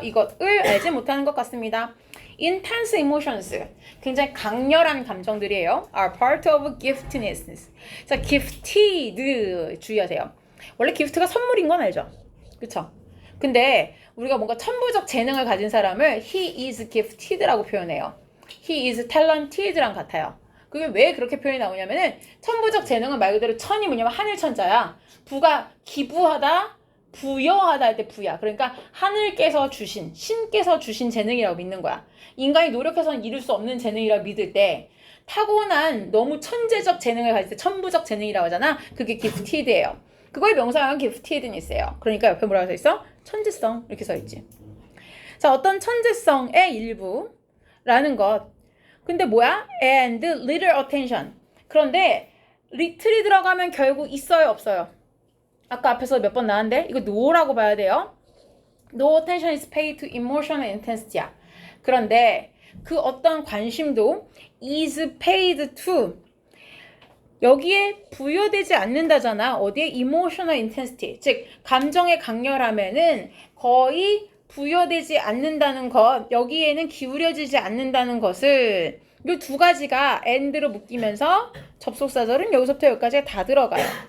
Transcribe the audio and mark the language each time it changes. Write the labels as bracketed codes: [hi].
[ko] 이것을 알지 못하는 것 같습니다. [en] intense emotions, [ko] 굉장히 강렬한 감정들이에요. [en] are part of giftedness. 자, gifted [ko] 주의하세요. 원래 gift가 선물인 건 알죠? 그쵸? 근데 우리가 뭔가 천부적 재능을 가진 사람을 [en] he is gifted [ko] 라고 표현해요. [en] he is talented랑 같아요. [ko] 그게 왜 그렇게 표현이 나오냐면은 천부적 재능은 말 그대로 천이 뭐냐면 하늘 천자야. 부가 기부하다, 부여하다 할 때 부야. 그러니까 하늘께서 주신, 신께서 주신 재능이라고 믿는 거야. 인간이 노력해서는 이룰 수 없는 재능이라고 믿을 때 타고난 너무 천재적 재능을 가질 때 천부적 재능이라고 하잖아. 그게 gifted예요. 그거의 명사가 giftedness예요. 그러니까 옆에 뭐라고 써있어? 천재성 이렇게 써있지. 자, 어떤 천재성의 일부라는 것. 근데 뭐야? [en] And little attention. [ko] 그런데 little이 들어가면 결국 있어요, 없어요? 아까 앞에서 몇 번 나왔는데 이거 no라고 봐야 돼요. [en] No attention is paid to emotional intensity야. [ko] 그런데 그 어떤 관심도 [en] is paid to [ko] 여기에 부여되지 않는다잖아. 어디에? [en] emotional intensity. [ko] 즉 감정의 강렬함에는 거의 부여되지 않는다는 것, 여기에는 기울여지지 않는다는 것을 이 두 가지가 and로 묶이면서 접속사절은 여기서부터 여기까지 다 들어가요.